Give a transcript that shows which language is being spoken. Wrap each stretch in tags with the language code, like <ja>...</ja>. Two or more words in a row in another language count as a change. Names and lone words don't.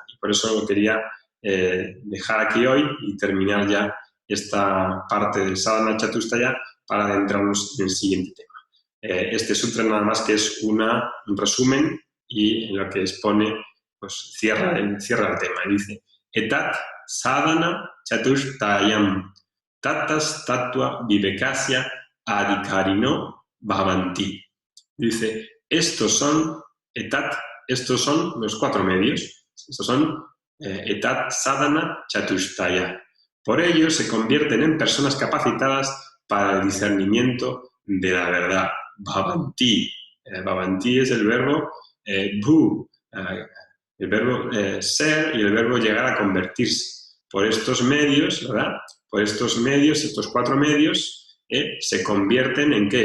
<es>Y por eso lo quería dejar aquí hoy y terminar ya esta parte del Sadhana Chatustaya para adentrarnos en el siguiente tema. Este sutra nada más que es un resumen y en lo que expone, pues cierra el tema y dice:</es> <sa>एतत् साधन चतुष्टयम् ततस् तत्त्व विवेकस्य अधिकारिणो भवन्ति.</sa> <es>Dice, estos son los 4 medios, estos son</es> <sa>एतत् साधन चतुष्टय.</sa> <es>Por ello se convierten en personas capacitadas para el discernimiento de la verdad. Bhavanti. Bhavanti es el verbo bhu, el verbo ser y el verbo llegar a convertirse. Por estos medios, ¿verdad? Por estos medios, estos 4 medios, se convierten en ¿qué?</es>